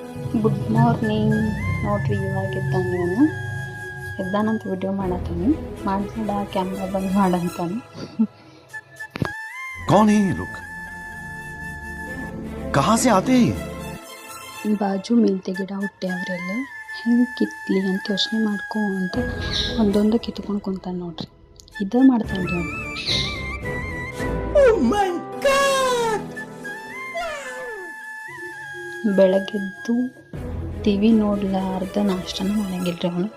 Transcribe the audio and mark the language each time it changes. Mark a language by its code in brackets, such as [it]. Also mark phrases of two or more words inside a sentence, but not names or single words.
[en] good morning [kn] ನೋಡ್ರಿ, ಇವಾಗ ಇದ್ದಾನೆ ಅವನು. ಎದ್ದಾನಂತ ವಿಡಿಯೋ ಮಾಡತ್ತಾನೆ. ಮಾಡಬೇಡ, ಕ್ಯಾಮ್ರಾ ಬಂದ್ ಮಾಡಂತಾನೆ. [hi] कौन है ये लोग? कहाँ से आते हैं? [kn] ಬಾಜು ಮೆಂತೆ ಗಿಡ ಹುಟ್ಟ್ಯಾವ್ರೆಲ್ಲ, ಹೆಂಗೆ ಕಿತ್ಲಿ ಅಂತ ಯೋಚನೆ ಮಾಡ್ಕೊಂತ ಒಂದೊಂದು ಕಿತ್ಕೊಂಡು ಕುಂತಾನೆ ನೋಡ್ರಿ. ಇದೇ ಮಾಡ್ತಾನೆ ರೀ ಅವನು. ಬೆಳಗ್ಗೆದ್ದು ಟಿ ವಿ ನೋಡ್ಲಾರ್ದ ನಾಷ್ಟನ ಮಾಡಂಗಿಲ್ಲ ರೀ ಅವನು.